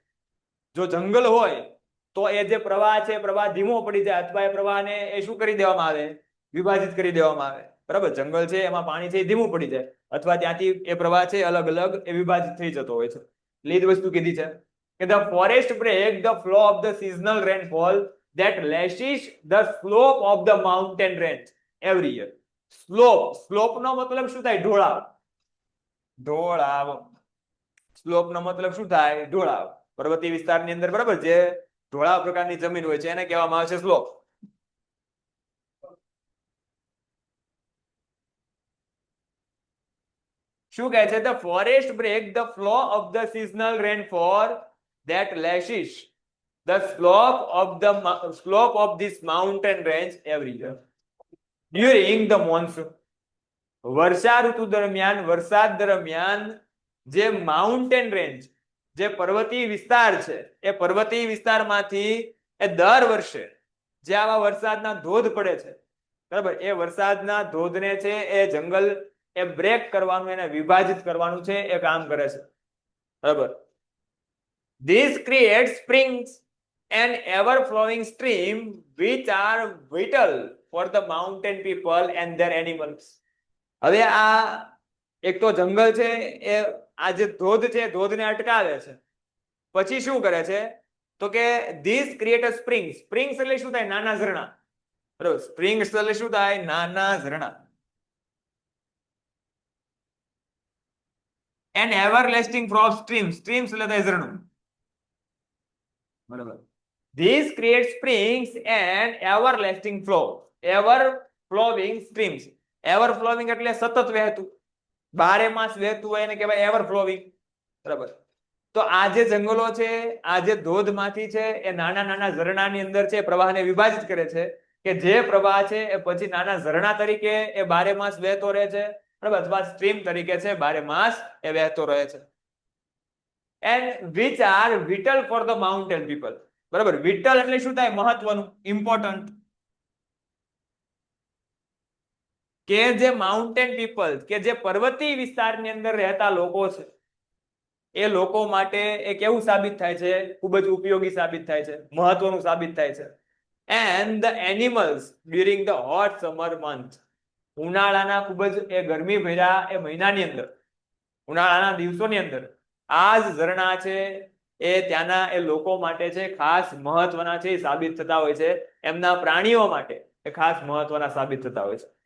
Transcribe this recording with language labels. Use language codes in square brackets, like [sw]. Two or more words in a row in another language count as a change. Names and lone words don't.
[gu] જો જંગલ હોય તો એ જે પ્રવાહ છે, પ્રવાહ ધીમો પડી જાય, અથવા એ પ્રવાહને એ શું કરી દેવામાં આવે? વિભાજિત કરી દેવામાં આવે, બરાબર. જંગલ છે એમાં પાણી છે એ ધીમું પડી જાય, અથવા ત્યાંથી એ પ્રવાહ છે અલગ અલગ એ વિભાજિત થઈ જતો હોય છે. લીધ વસ્તુ કીધી છે કે [en] the forest break the flow of the seasonal rainfall that lashes the slope of the mountain range every year. [gu] સ્લોપ નો મતલબ શું થાય? ઢોળાવ. ઢોળાવ. સ્લોપ નો મતલબ શું થાય? ઢોળાવ. પર્વતીય વિસ્તારની અંદર, બરાબર, જે ઢોળાવ પ્રકારની જમીન હોય છે એને કહેવામાં આવે છે સ્લોપ. શું કહે છે? [en] the forest break the flow of the seasonal rainfall that lashes the slope of this mountain range every year during the monsoon. [gu] વર્ષા ઋતુ દરમિયાન, વરસાદ દરમિયાન જે [en] mountain range, [gu] જે પર્વતીય વિસ્તાર છે, એ પર્વતીય વિસ્તારમાંથી એ દર વર્ષે જે આવા વરસાદના ધોધ પડે છે, બરાબર, એ વરસાદના ધોધને છે એ જંગલ એ બ્રેક કરવાનું, એને વિભાજિત કરવાનું છે એ કામ કરે છે, બરાબર. [en] This creates springs and ever flowing stream which are vital for the mountain people and their animals. [gu] હવે આ એક તો જંગલ છે એ આ જે ધોધ છે ધોધને અટકાવે છે. પછી શું કરે છે તો કે [en] this create a springs. [gu] સ્પ્રિંગ્સ એટલે શું થાય? નાના ઝરણા, બરાબર. સ્પ્રિંગ્સ એટલે શું થાય? નાના ઝરણા. [en] and everlasting flow of streams. [gu] સ્ટ્રીમ્સ એટલે થાય ઝરણું, બરાબર. [en] This creates springs and everlasting flow. Ever flowing streams. Ever flowing [gu] એટલે સતત વહેતું, બારે માસ વહેતું હોય એને કહેવાય [en] ever flowing, [gu] બરાબર. તો આ જે જંગલો છે, આ જે ધોધમાંથી છે એ નાના નાના ઝરણાની અંદર છે પ્રવાહને વિભાજિત કરે છે, કે જે પ્રવાહ છે એ પછી નાના ઝરણા તરીકે એ બારે માસ વહેતો રહે છે, બરાબર, અથવા સ્ટ્રીમ તરીકે છે બારે માસ એ વહેતો રહે છે. [en] and which are vital for the mountain people, [gu] બરાબર. vital એટલે શું થાય? મહત્વનું, ઇમ્પોર્ટન્ટ. કે જે [en] mountain people, [gu] કે જે પર્વતીય વિસ્તારની અંદર રહેતા લોકો છે, એ લોકો માટે એ કેવું સાબિત થાય છે? ખૂબ જ ઉપયોગી સાબિત થાય છે, મહત્વનું સાબિત થાય છે. [en] and the animals during the hot summer month. [gu] ઉનાળાના ખૂબ જ એ ગરમી ભર્યા એ મહિનાની અંદર, ઉનાળાના દિવસોની અંદર આ જ ઝરણા છે એ ત્યાંના એ લોકો માટે છે ખાસ મહત્વના છે, સાબિત થતા હોય છે. એમના પ્રાણીઓ માટે એ ખાસ મહત્વના સાબિત થતા હોય છે.